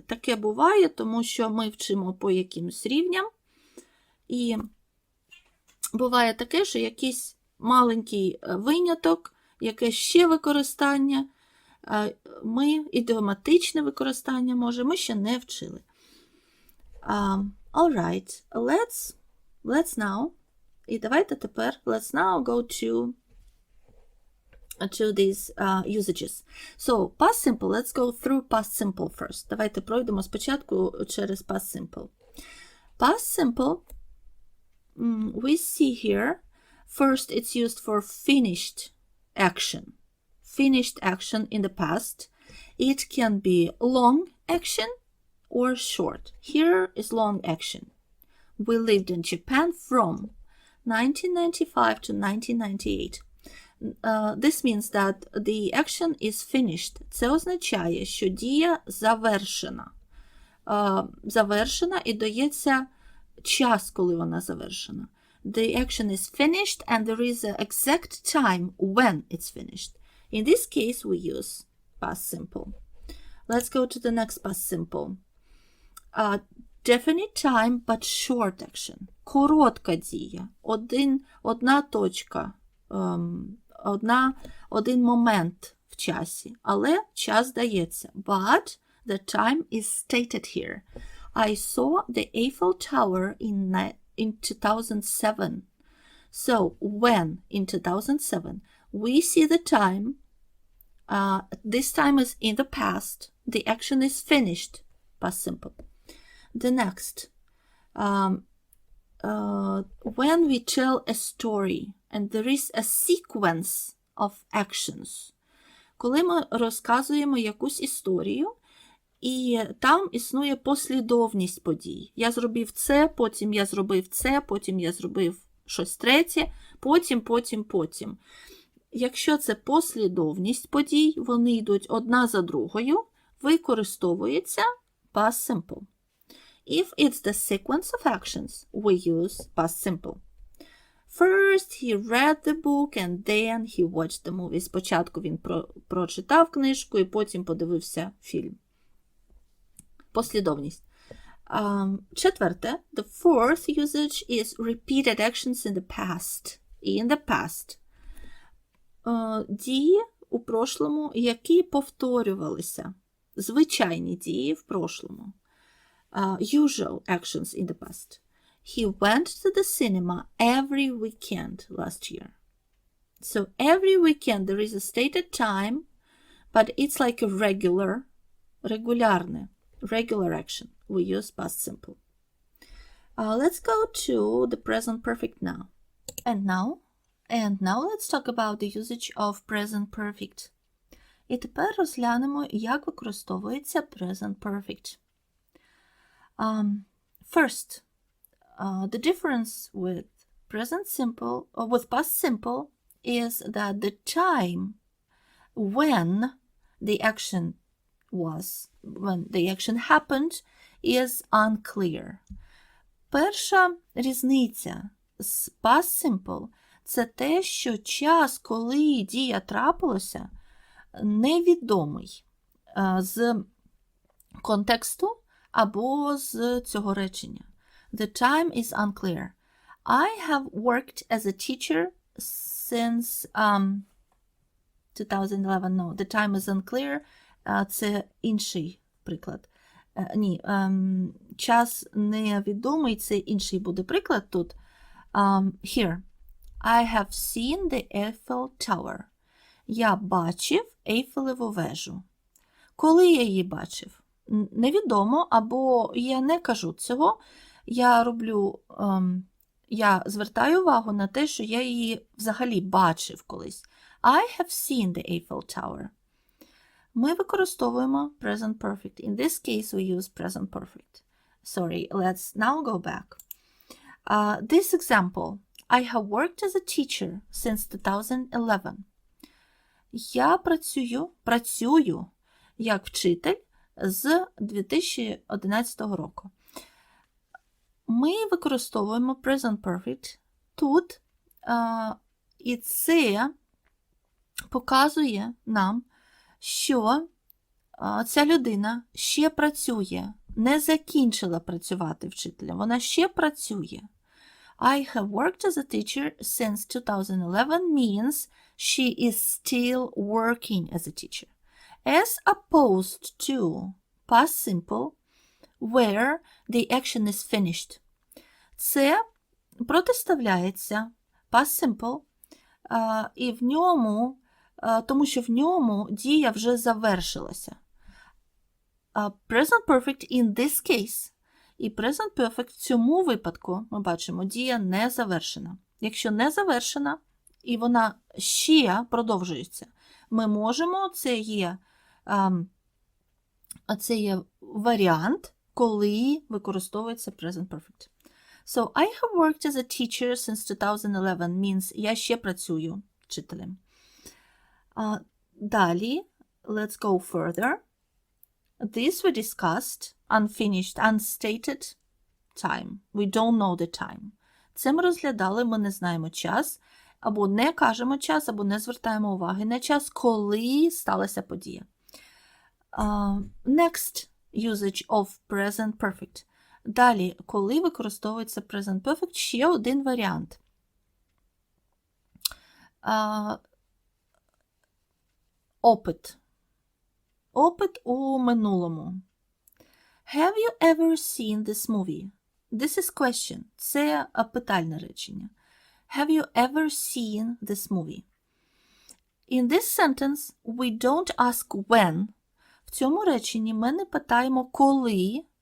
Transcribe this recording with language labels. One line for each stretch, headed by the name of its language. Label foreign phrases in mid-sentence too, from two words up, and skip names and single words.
Ukrainian: Таке буває, тому що ми вчимо по якимось рівням, і буває таке, що якийсь маленький виняток, якесь ще використання, ідіоматичне використання, ми ще не вчили.
English: All right, let's now,
Ukrainian: і давайте тепер,
English: let's now go to these usages. So, past simple, let's go through past simple first.
Ukrainian: Давайте пройдемо спочатку через
English: past simple. Past simple, we see here, first it's used for finished action. Finished action in the past. It can be long action or short. Here is long action. We lived in Japan from 1995 to 1998. This means that the action is finished.
Ukrainian: Це означає, що дія завершена. Завершена і дається час, коли вона завершена.
English: The action is finished and there is an exact time when it's finished. In this case, we use past simple. Let's go to the next past simple. Definite time but short action.
Ukrainian: Коротка дія. Одна точка. Один момент в часі. Але час дається.
English: But the time is stated here. I saw the Eiffel Tower in 2007. So, when in 2007, we see the time. This time is in the past. The action is finished. Past simple. The next. When we tell a story and there is a sequence of actions.
Ukrainian: Коли ми розказуємо якусь історію, і там існує послідовність подій. Я зробив це, потім я зробив це, потім я зробив щось третє, потім. Якщо це послідовність подій, вони йдуть одна за другою, використовується
English: past simple. If it's the sequence of actions, we use past simple. First, he read the book and then he watched the movie.
Ukrainian: Спочатку він прочитав книжку і потім подивився фільм. Послідовність. Четверте.
English: The fourth usage is repeated actions in the past. In the past.
Ukrainian: Дії у прошлому, які повторювалися. Звичайні дії в прошлому.
English: Usual actions in the past. He went to the cinema every weekend last year. So every weekend there is a stated time, but it's like a regular action. We use past simple. Let's go to the present perfect now. And now let's talk about the usage of present perfect.
Ukrainian: І тепер розглянемо, як використовується
English: present perfect. First, the difference with past simple is that the time when the action happened is unclear.
Ukrainian: Перша різниця з
English: past simple
Ukrainian: – це те, що час, коли дія трапилася, невідомий з контексту або з цього речення.
English: The time is unclear. I have worked as a teacher since 2011. No, the time is unclear.
Ukrainian: Це інший приклад. Ні, час невідомий, це інший буде приклад тут.
English: Here. I have seen the Eiffel Tower.
Ukrainian: Я бачив Ейфелеву вежу. Коли я її бачив? Невідомо, або я не кажу цього. Я звертаю увагу на те, що я її взагалі бачив колись.
English: I have seen the Eiffel Tower.
Ukrainian: Ми використовуємо
English: present perfect. In this case, we use present perfect. Sorry, let's now go back. This example. I have worked as a teacher since 2011.
Ukrainian: Я працюю як вчитель з 2011 року. Ми використовуємо
English: present perfect
Ukrainian: тут, і це показує нам, що ця людина ще працює, не закінчила працювати вчителем, вона ще працює.
English: I have worked as a teacher since 2011 means she is still working as a teacher. As opposed to past simple, where the action is finished.
Ukrainian: Це протиставляється
English: past simple,
Ukrainian: і в ньому, тому що в ньому дія вже завершилася.
English: Present perfect in this case.
Ukrainian: І
English: present perfect
Ukrainian: в цьому випадку, ми бачимо, дія не завершена. Якщо не завершена, і вона ще продовжується, ми можемо, це є варіант, коли використовується
English: present perfect. So, I have worked as a teacher since 2011 means
Ukrainian: я ще працюю вчителем. Далі,
English: let's go further. This we discussed, unfinished, unstated time. We don't know the time.
Ukrainian: Це ми розглядали, ми не знаємо час, або не кажемо час, або не звертаємо уваги на час, коли сталася подія.
English: Next usage of present perfect.
Ukrainian: Далі, коли використовується
English: present perfect,
Ukrainian: ще один варіант. Опит. Опит у минулому.
English: Have you ever seen this movie? This is question.
Ukrainian: Це питальне речення.
English: Have you ever seen this movie? In this sentence, we don't ask when.
Ukrainian: В цьому реченні ми не питаємо коли.